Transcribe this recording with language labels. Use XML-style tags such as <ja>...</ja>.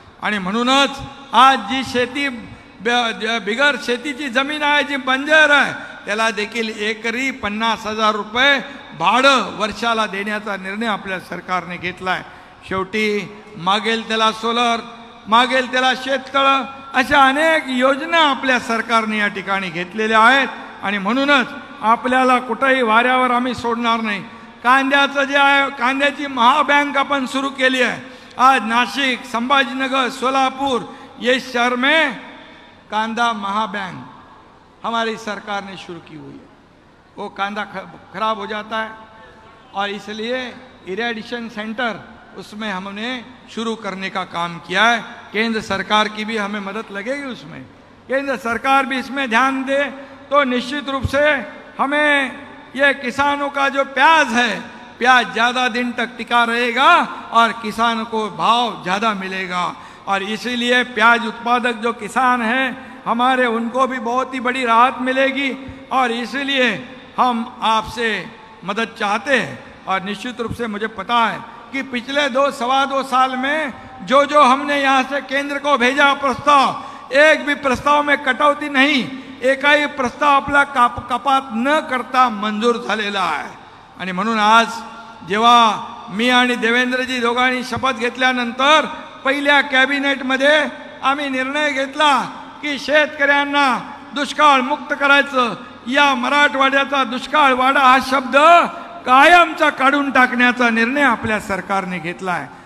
<mr>आणि म्हणूनच आज जी शेती बिगर शेतीची जमीन आहे जी बंजर आहे त्याला देखील एकरी 50,000 रुपये भाडं वर्षाला देण्याचा निर्णय आपल्या सरकारने घेतलाय. शेवटी मागेल त्याला सोलर मागेल त्याला शेततळं, अशा अनेक योजना आपल्या सरकारने या ठिकाणी घेतलेल्या आहेत. आणि म्हणूनच आपल्याला कुठेही वाऱ्यावर आम्ही सोडणार नाही. कांद्याचं जे आहे, कांद्याची महाबँक आपण सुरू केली आहे.</mr> <hi>आज नाशिक, संभाजीनगर, सोलापुर ये शहर में कांदा महाबैंक हमारी सरकार ने शुरू की हुई है. वो कांदा खराब हो जाता है और इसलिए इरेडिशन सेंटर उसमें हमने शुरू करने का काम किया है. केंद्र सरकार की भी हमें मदद लगेगी उसमें. केंद्र सरकार भी इसमें ध्यान दे तो निश्चित रूप से हमें ये किसानों का जो प्याज है, प्याज ज़्यादा दिन तक टिका रहेगा और किसान को भाव ज़्यादा मिलेगा. और इसीलिए प्याज उत्पादक जो किसान हैं हमारे, उनको भी बहुत ही बड़ी राहत मिलेगी. और इसीलिए हम आपसे मदद चाहते हैं. और निश्चित रूप से मुझे पता है कि पिछले 2-2.25 साल में जो हमने यहाँ से केंद्र को भेजा प्रस्ताव, एक भी प्रस्ताव में कटौती नहीं,</hi> <mr>एकही प्रस्ताव आपला कपात न करता मंजूर झालेला आहे. आणि म्हणून आज जेव्हा मी आणि देवेंद्रजी दोघांनी शपथ घेतल्यानंतर पहिल्या कॅबिनेटमध्ये आम्ही निर्णय घेतला की शेतकऱ्यांना दुष्काळ मुक्त करायचं. या मराठवाड्याचा दुष्काळ वाडा हा शब्द कायमचा काढून टाकण्याचा निर्णय आपल्या सरकारने घेतला आहे.</mr>